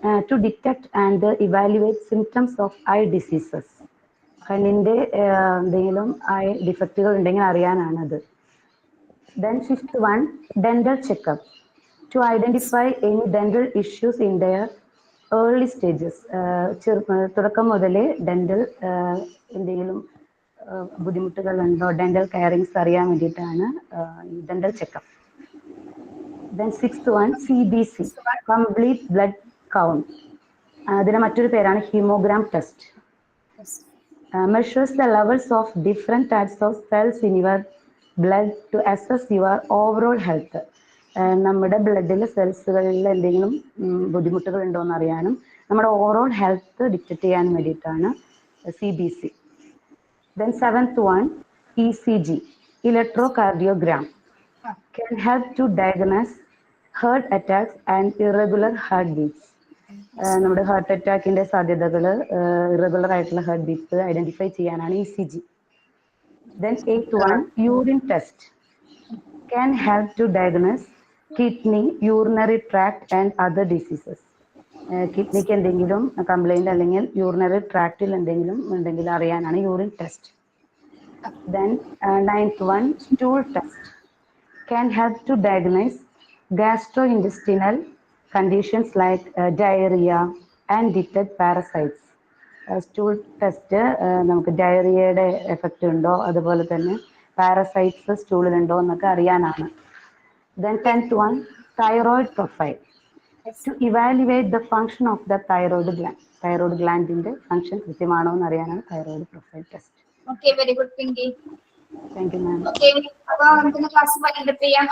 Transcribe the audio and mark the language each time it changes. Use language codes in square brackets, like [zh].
[en] To detect and evaluate symptoms of eye diseases. [ml] കണ്ണിന്റെ എന്തെങ്കിലും I ഡിഫക്റ്റുകൾ ഉണ്ടെങ്കിൽ അറിയാനാണത്. [en] Then fifth one, dental checkup. To identify any dental issues in their early stages. [ml] തുടക്കം മുതലേ dental എന്തെങ്കിലും ബുദ്ധിമുട്ടുകൾ ഉണ്ടോ, ഡെന്റൽ കെയറിങ്സ് അറിയാൻ വേണ്ടിയിട്ടാണ് dental checkup. [en] Then sixth one, CBC, complete blood count. [ml] അതിന് മറ്റൊരു പേരാണ് haemogram test. [en] Measures the levels of different types of cells in your blood to assess your overall health. [ml] നമ്മുടെ ബ്ലഡിലെ സെൽസുകളിൽ എന്തെങ്കിലും ബുദ്ധിമുട്ടുകൾ ഉണ്ടോ എന്ന് അറിയാനും നമ്മുടെ ഓവറോൾ ഹെൽത്ത് ഡിറ്റക്ട് ചെയ്യാൻ വേണ്ടിയിട്ടാണ് CBC. [en] Then seventh one, ECG, electrocardiogram, can help to diagnose heart attacks and irregular heartbeats. [ml] നമ്മുടെ ഹാർട്ട് അറ്റാക്കിന്റെ സാധ്യതകൾ, ഇറഗുലർ ആയിട്ടുള്ള ഹാർട്ട് ബീറ്റ്സ് ഐഡന്റിഫൈ ചെയ്യാനാണ് ECG. [en] Then eighth one, urine test, can help to diagnose kidney, urinary tract and other diseases. [ml] കിഡ്നിക്ക് എന്തെങ്കിലും complaint അല്ലെങ്കിൽ urinary ട്രാക്റ്റിൽ എന്തെങ്കിലും ഉണ്ടെങ്കിൽ അറിയാനാണ് urine test. [en] Then ninth one, stool test, can help to diagnose gastrointestinal conditions like diarrhea and detect parasites. [ml] Stool test നമുക്ക് ഡയറിയയുടെ effect ഉണ്ടോ, അതുപോലെ തന്നെ പാരസൈറ്റ്സ് സ്റ്റൂളിലുണ്ടോ എന്നൊക്കെ അറിയാനാണ്. [en] Then 10th one, thyroid profile, to evaluate the function of the thyroid gland. [ml] Thyroid ഗ്ലാൻഡിന്റെ function കൃത്യമാണോ എന്ന് അറിയാനാണ് thyroid profile test. [en] Okay, very good Pinky. Thank you ma'am. [ml] Okay, അപ്പൊ നമുക്ക് ക്ലാസ് വൈൻഡപ്പ് ചെയ്യാം.